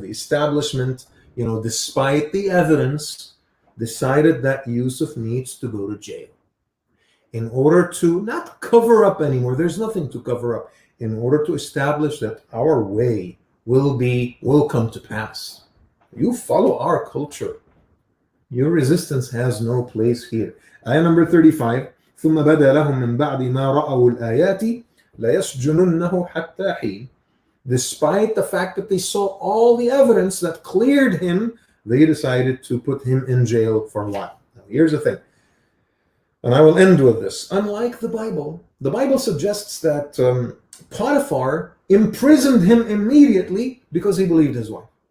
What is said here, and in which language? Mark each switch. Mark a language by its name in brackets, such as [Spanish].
[English] The establishment, despite the evidence, decided that Yusuf needs to go to jail in order to not cover up anymore. There's nothing to cover up. In order to establish that our way will come to pass. You follow our culture. Your resistance has no place here. Ayah number 35. [Arabic] ثم بدا لهم من بعد ما رأوا الآيات ليسجننه حتى حين. [English] Despite the fact that they saw all the evidence that cleared him, they decided to put him in jail for a while. Now, here's the thing, and I will end with this. Unlike the Bible suggests that Potiphar imprisoned him immediately because he believed his wife.